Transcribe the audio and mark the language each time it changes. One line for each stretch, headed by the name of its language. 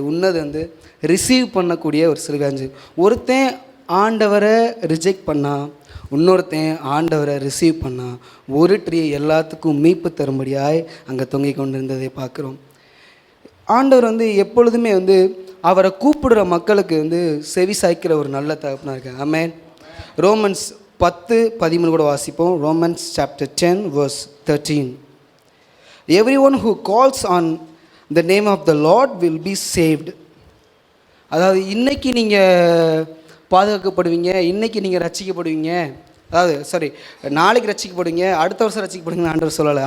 Tamil: இன்னது ரிசீவ் பண்ணக்கூடிய ஒரு சிலுவையாக இருந்துச்சு. ஒருத்தன் ஆண்டவரை ரிஜெக்ட் பண்ணால், இன்னொருத்தன் ஆண்டவரை ரிசீவ் பண்ணால், ஒரு ட்ரீ எல்லாத்துக்கும் மீட்பு தரும்படியாய் அங்கே தொங்கிக் கொண்டிருந்ததை பார்க்குறோம். ஆண்டவர் எப்பொழுதுமே அவரை கூப்பிடுற மக்களுக்கு செவி சாய்க்கிற ஒரு நல்ல தகப்பனாக இருக்காங்க. ஆமென். ரோமன்ஸ் 10:13 கூட வாசிப்போம். Romans chapter 10 verse 13.
English: Everyone who calls on the name of the Lord will be saved.
Tamil: அதாவது இன்றைக்கி நீங்கள் பாதுகாக்கப்படுவீங்க, இன்றைக்கி நீங்கள் ரட்சிக்கப்படுவீங்க, அதாவது நாளைக்கு ரட்சிக்கப்படுவீங்க, அடுத்த வருஷம் ரட்சிக்கப்படுவீங்கன்னு ஆண்டவர் சொல்லலை.